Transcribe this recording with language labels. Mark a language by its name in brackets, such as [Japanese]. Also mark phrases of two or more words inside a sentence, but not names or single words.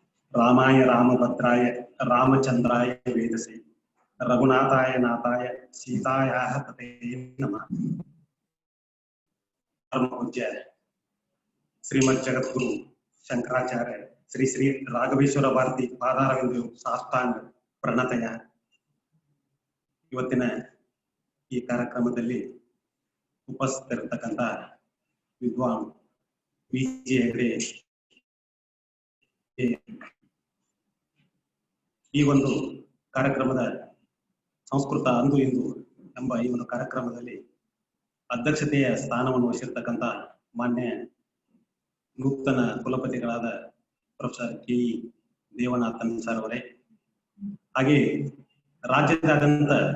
[Sanskrit] रामाय रामभद्राय रामचंद्राय वेदसे रघुनाथाय नाथाय सीतायाः तते नमः। परम पूज्य श्रीमद् जगद्गुरु शंकराचार्य श्री श्री राघवेश्वर भारती पादारविंद साष्टांग प्रणतಯ [Kannada] ಇವತ್ತಿನ ಈ ಕಾರ್ಯಕ್ರಮದಲ್ಲಿ ಉಪಸ್ಥಿತರಿರತಕ್ಕಂತ ವಿದ್ವಾನ್ ವಿಜಿ ಹೆಗ್ಡೆ ಈ ಒಂದು ಕಾರ್ಯಕ್ರಮದ ಸಂಸ್ಕೃತ ಅಂದು ಇಂದು ಎಂಬ ಈ ಒಂದು ಕಾರ್ಯಕ್ರಮದಲ್ಲಿ ಅಧ್ಯಕ್ಷತೆಯ ಸ್ಥಾನವನ್ನು ವಹಿಸಿರ್ತಕ್ಕಂಥ ಮಾನ್ಯ ನೂತನ ಕುಲಪತಿಗಳಾದ ಪ್ರೊಫೆಸರ್ ಕೆ ಇ ದೇವನಾಥನ್ ಸರ್ ಅವರೇ, ಹಾಗೆ ರಾಜ್ಯದಾದ್ಯಂತ